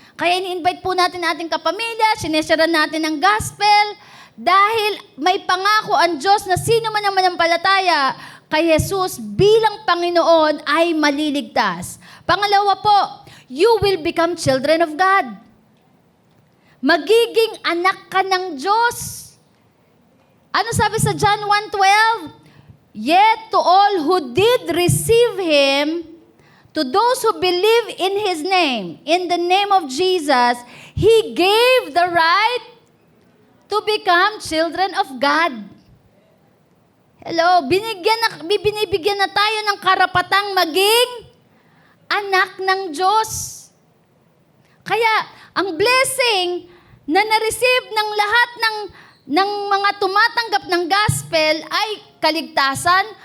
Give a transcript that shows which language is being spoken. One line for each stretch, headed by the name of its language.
Filipino: Kaya ini-invite po natin ating kapamilya, sineshare natin ang gospel, dahil may pangako ang Diyos na sino man ang manampalataya kay Jesus bilang Panginoon ay maliligtas. Pangalawa po,
English: you will become children of God.
Filipino: Magiging anak ka ng Diyos. Ano sabi sa John 1:12?
English: Yet to all who did receive Him, to those who believe in His name, in the name of Jesus, He gave the right to become children of God.
Filipino: Hello, binibigyan na tayo ng karapatang maging anak ng Diyos. Kaya, ang blessing na na-receive ng lahat ng mga tumatanggap ng gospel ay kaligtasan.